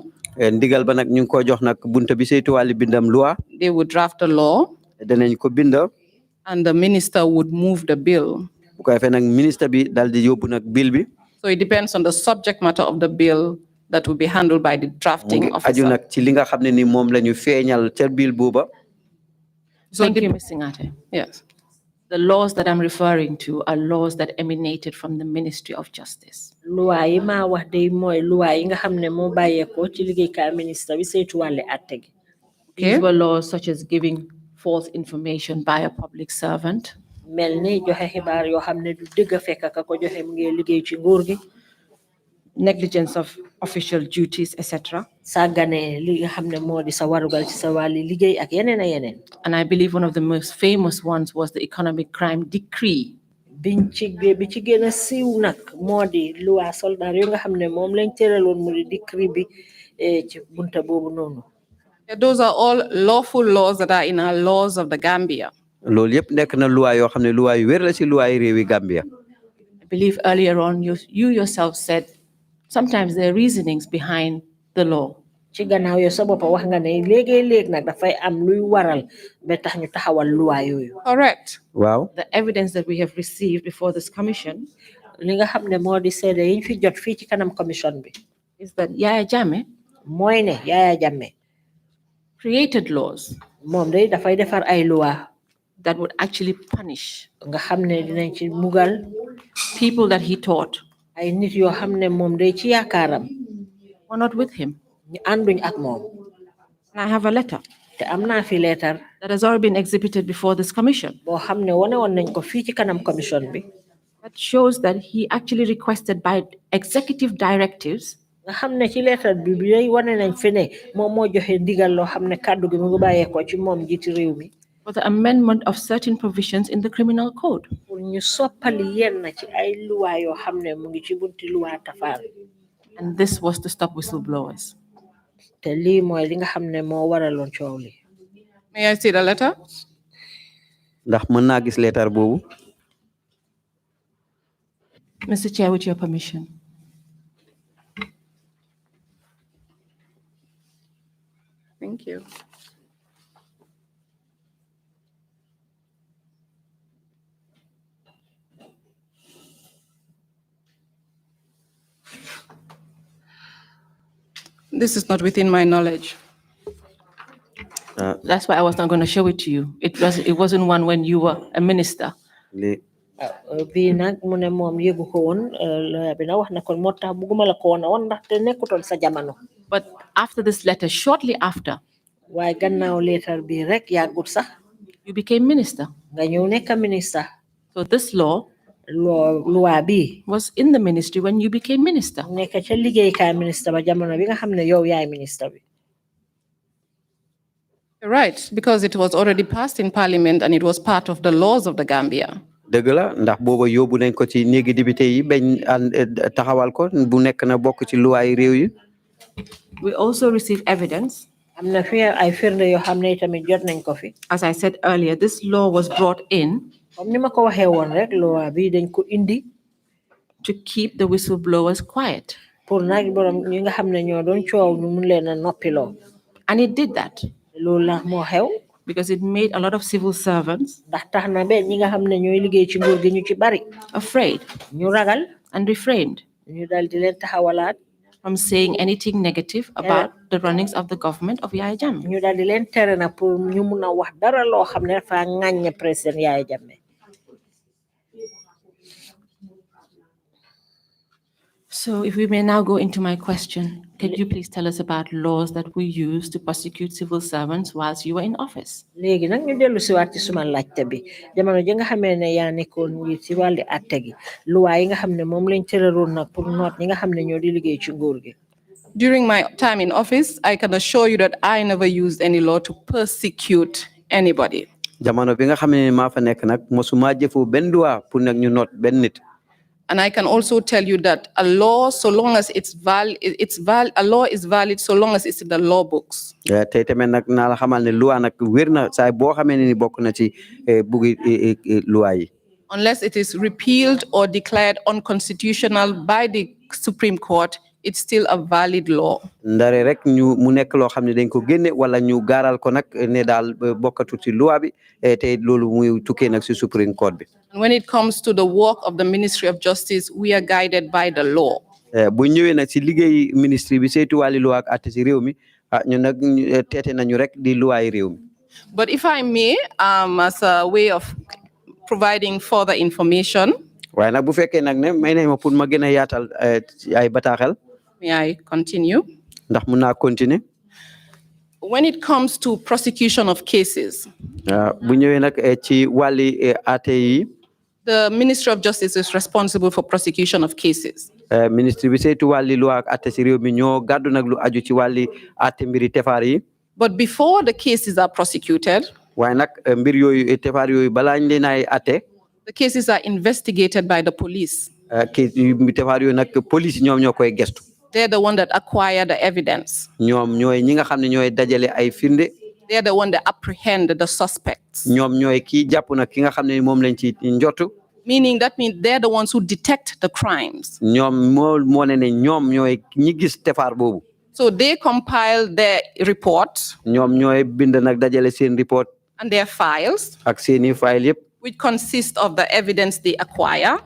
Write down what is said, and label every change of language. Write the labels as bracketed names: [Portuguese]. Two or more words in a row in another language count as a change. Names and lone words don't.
[Wolof] ndigal ba nag ñu ngi ko jox nag bunta bi saytu wàlli bindam loi. [English] They would draft a law. [Wolof] danañ ko binda. [English] And the minister would move the bill. [Wolof] bu ko defee nag ministre bi dal di yóbbu nag bill bi. [English] So it depends on the subject matter of the bill that will be handled by the drafting officer. [Wolof] aju nag ci li nga xam ne ni moom la ñu feeñal ca bill booba. [English] Thank you, Ms. Singhateh. Yes. The laws that I'm referring to are laws that emanated from the Ministry of Justice. [Wolof] Loi yi ma wax day mooy loi yi nga xam ne moo bàyyeekoo ci liggéeykaay ministre bi saytu wàlli àtte gi. [English] These were laws such as giving false information by a public servant. [Wolof] mel ni joxe xibaar yoo xam ne du dëgg fekk ka ko joxe mu ngi liggéey ci nguur gi. [English] Negligence of official duties, etc. [Wolof] sàggane li nga xam ne moo di sa warugal ci sa wàlli liggéey ak yeneen ak yeneen. [English] And I believe one of the most famous ones was the economic crime decree. [Wolof] bi ci gën a siiw nag moo di loi soldat yu nga xam ne moom lañ tëraloon mu di decree bi ci bunta boobu noonu. [English] Those are all lawful laws that are in our laws of the Gambia. [Wolof] loolu yëpp nekk na loi yoo xam ne loi yu wér la ci loi yi réewi Gambia. [English] I believe earlier on you yourself said sometimes there are reasonings behind the law. [Wolof] ci gannaaw yow sa bopp wax nga ne léegi-léeg nag dafay am luy waral ba tax ñu taxawal loi yooyu. [English] Correct. [Wolof] waaw. [English] The evidence that we have received before this commission [Wolof] li nga xam ne moo di seede yiñ fi jot fii ci kanam commission bi. [English] is that Yaya Jammeh [Wolof] mooy ne Yaya Jammeh [English] created laws [Wolof] moom day dafay defar ay loi [English] that would actually punish [Wolof] nga xam ne dinañ ci mugal [English] people that he taught [Wolof] ay nit yoo xam ne moom day ci yaakaaram [English] were not with him. [Wolof] ñu ànduñ ak moom. [English] And I have a letter [Wolof] te am naa fi leetar [English] that has already been exhibited before this commission [Wolof] boo xam ne wane woon nañ ko fii ci kanam commission bi. [English] that shows that he actually requested by executive directives [Wolof] nga xam ne ci leetar bi day wane nañ fi ne moom moo joxe ndigal loo xam ne kàddu gi mu ngi bàyyeekoo ci moom jiiti réew mi. [English] for the amendment of certain provisions in the criminal code. [Wolof] pour ñu soppali yenn ci ay loi yoo xam ne mu ngi ci bunti loi tafaar. [English] And this was to stop whistleblowers. [Wolof] te lii mooy li nga xam ne moo waraloon coow li. [English] May I see the letter? [Wolof] ndax mën naa gis leetar boobu. [English] Mr. Chair, with your permission. Thank you. This is not within my knowledge. That's why I was not going to show it to you. It wasn't one when you were a minister. [Wolof] bii nag mu ne moom yëgu ko woon bi na wax na kon moo tax bugguma la ko woon ndaxte nekkutoon sa jamono. [English] But after this letter, shortly after, [Wolof] waaye gannaaw leetar bi rek yàggut sax [English] you became minister. [Wolof] nga ñëw nekk ministre. [English] So this law [Wolof] loi bi [English] was in the ministry when you became minister. [Wolof] nekk ca liggéeykaay ministre ba jamono bi nga xam ne yow yaay ministre bi. [English] Right, because it was already passed in parliament and it was part of the laws of the Gambia. [Wolof] dëgg la ndax booba yóbbu nañ ko ci néegi député yi bañ taxawal ko bu nekk na bokk ci loi réew yi. [English] We also received evidence. [Wolof] am na fi ay firnde yoo xam ne tamit jot nañ ko fi. [English] As I said earlier, this law was brought in [Wolof] comme ni ma ko waxee woon rek loi bi dañ ko indi [English] to keep the whistleblowers quiet. [Wolof] pour nag borom ñi nga xam ne ñoo doon coow ñu mun leen a noppiloo. [English] And it did that [Wolof] loolu la moo xew. [English] because it made a lot of civil servants [Wolof] ndax tax na ba ñi nga xam ne ñooy liggéey ci nguur gi ñu ci bari. [English] afraid [Wolof] ñu ragal. [English] and refrained [Wolof] ñu dal di leen taxawalaat. [English] from saying anything negative about the runnings of the government of Yaya Jammeh. [Wolof] ñu dal di leen tere na pour ñu mun a wax dara loo xam ne dafa ŋàññe président Yaya Jammeh. [English] So So if we may now go into my question, could you please tell us about laws that we use to prosecute civil servants whilst you were in office? [Wolof] léegi nag ñu dellu si waat ci suma laajte bi jamono ji nga xamee ne yaa nekkoon njiit ci wàlli atte gi luwaa yi nga xam ne moom lañ tëraloon nag pour noot ñi nga xam ne ñoo di liggéey ci nguur gi. [English] During my time in office, I can assure you that I never used any law to persecute anybody. [Wolof] jamono bi nga xam ne maa fa nekk nag mosuma jëfoo benn loi pour nag ñu noot benn nit. [English] And I can also tell you that a law, so long as a law is valid, so long as it's in the law books. [Wolof] tey tamit nag naa la xamal ne loi nag wér na saa boo xamee ne ni bokk na ci buggi loi yi. [English] Unless it is repealed or declared unconstitutional by the Supreme Court, it's still a valid law. [Wolof] ndare rek ñu mu nekk loo xam ne dañ ko génne wala ñu gaaral ko nag ne daal bokkatu ci loi bi te loolu muy tukkee nag si Supreme Court bi. [English] And when it comes to the work of the Ministry of Justice, we are guided by the law. [Wolof] bu ñëwee nag si liggéey ministre bi saytu wàlli loi ak atte si réew mi ñun nag teete nañu rek di loi yi réew mi. [English] But if I may, as a way of providing further information, [Wolof] waaye nag bu fekkee nag ne may nañ ma pour ma gën a yaatal ay bataaxel. [English] may I continue? [Wolof] ndax mun naa continuer. [English] When it comes to prosecution of cases, [Wolof] bu ñëwee nag ci wàlli atte yi. [English] the Ministry of Justice is responsible for prosecution of cases. [Wolof] ministre bi saytu wàlli loi ak atte si réew mi ñoo gàddu nag lu aju ci wàlli atte mbiri tefaar yi. [English] But before the cases are prosecuted, [Wolof] waaye nag mbir yooyu tefaar yooyu balaa ñu leen ay atte. [English] the cases are investigated by the police. [Wolof] tefaar yooyu nag police ñoom ñoo koy gestu. [English] They're the one that acquire the evidence. [Wolof] ñoom ñooy ñi nga xam ne ñooy dajale ay firnde. [English] They're the one that apprehend the suspects. [Wolof] ñoom ñooy kii jàpp nag ki nga xam ne moom lañ ci njottu. [English] Meaning that means they're the ones who detect the crimes. [Wolof] ñoom moo ne ne ñoom ñooy ñi gis tefaar boobu. [English] So they compile their reports. [Wolof] ñoom ñooy bind nag dajale seen report. [English] And their files. [Wolof] ak seeni file yëpp. [English] which consist of the evidence they acquire.